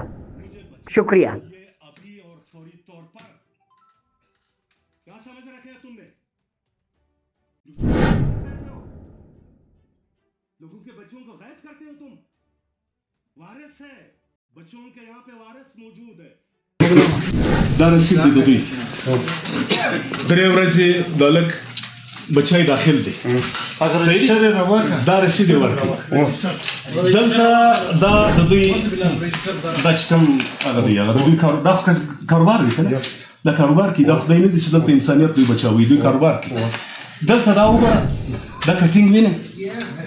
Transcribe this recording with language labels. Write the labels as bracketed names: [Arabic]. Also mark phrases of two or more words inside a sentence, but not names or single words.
[Urdu] شکریہ. لوگوں کے بچوں کو غائب کرتے ہو تم. وارث ہے بچوں کے, یہاں پہ وارث موجود ہے. [Pashto] دا رسید دی دوی درې ورځې د لک بچای داخل دی. دا رسید ورکړه دلته دا د دوی دا چې کوم هغه دی هغه دوی دا کاروبار دی کنه, دا کاروبار کې دا خدای نه دی چې دلته انسانیت دوی بچاوي, دوی کاروبار کې دلته دا وګوره دا کټینګ وینه